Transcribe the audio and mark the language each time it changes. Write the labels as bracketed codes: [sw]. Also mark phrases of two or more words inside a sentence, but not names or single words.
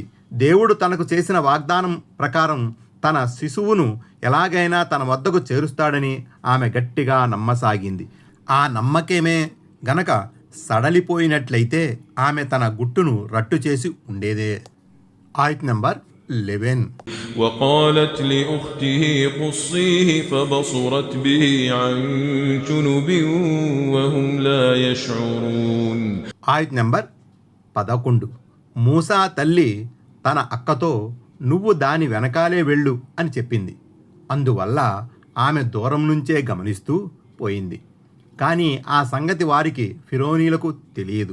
[te] దేవుడు తనకు చేసిన వాగ్దానం ప్రకారం తన శిశువును ఎలాగైనా తన వద్దకు చేరుస్తాడని ఆమె గట్టిగా నమ్మసాగింది. ఆ నమ్మకమే గనక సడలిపోయినట్లయితే ఆమె తన గుట్టును రట్టు చేసి ఉండేదే. ఆయత్ నంబర్ 11. [ar] وقالت لأخته قصيه فبصرت به عن جنب وهم لا يشعرون. [te] ఆయత్ నంబర్ 11. మూసా తల్లి తన అక్కతో నువ్వు దాని వెనకాలే వెళ్ళు అని చెప్పింది. అందువల్ల ఆమె దూరం నుంచే గమనిస్తూ పోయింది. కానీ ఆ సంగతి వారికి ఫిరోనీలకు తెలియదు.